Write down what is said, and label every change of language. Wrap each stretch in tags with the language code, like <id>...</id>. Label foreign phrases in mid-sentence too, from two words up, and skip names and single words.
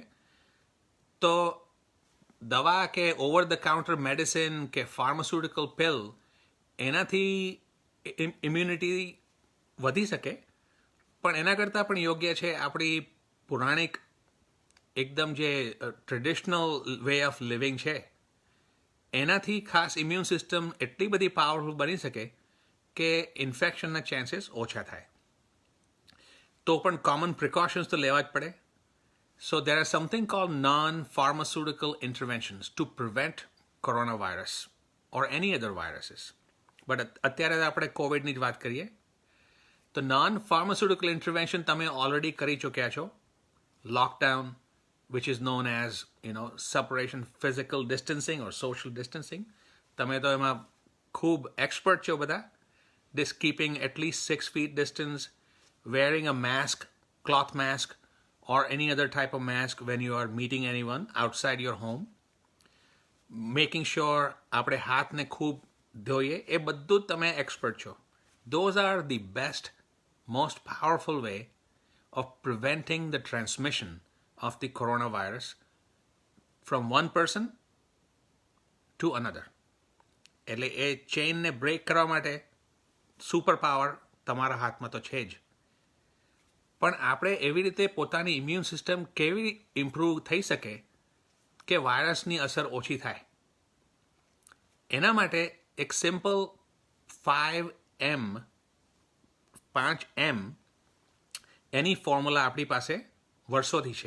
<gu>તો દવા કે</gu> <en>over the counter medicine</en> <gu>કે</gu> <en>pharmaceutical pill</en> <gu>એનાથી ઇમ્યુનિટી વધી શકે, પણ એના કરતાં પણ યોગ્ય છે આપણી પુરાણિક એકદમ જે</gu> <en>traditional way of living</en> <gu>છે એનાથી ખાસ</gu> <en>immune system</en> <gu>એટલી બધી પાવરફુલ બની શકે કે ઇન્ફેક્શનના ચાન્સીસ ઓછા થાય. તો પણ</gu> <en>common precautions</en> <gu>તો લેવા જ પડે.</gu> <en>so there are something called non-pharmaceutical interventions to prevent coronavirus or any other viruses.</en> <gu>બટ અત્યારે આપણે કોવિડની જ વાત કરીએ. તો</gu> <en>non-pharmaceutical intervention</en> <gu>તમે ઓલરેડી કરી ચૂક્યા છો.</gu> <en>Lockdown, which is known as, separation, physical distancing or social distancing.</en> <gu>તમે તો એમાં ખૂબ એક્સપર્ટ છો બધા.</gu> <en>Keeping at least 6 feet distance, wearing a mask, cloth mask, or any other type of mask when you are meeting anyone outside your home. Making sure</en> <gu>આપણે હાથને ખૂબ ધોઈએ, એ બધું જ તમે એક્સપર્ટ છો.</gu> <en>Those are the best, most powerful way of preventing the transmission of the coronavirus from one person to another.</en> <gu>એટલે એ ચેઇનને બ્રેક કરવા માટે</gu> <en>super power</en> <gu>તમારા હાથમાં તો છે જ. પણ આપણે એવી રીતે પોતાની</gu> <en>immune system</en> <gu>કેવી ઇમ્પ્રૂવ થઈ શકે કે વાયરસની અસર ઓછી થાય, એના માટે એક સિમ્પલ 5M એની ફોર્મ્યુલા આપણી પાસે વર્ષોથી છે.</gu>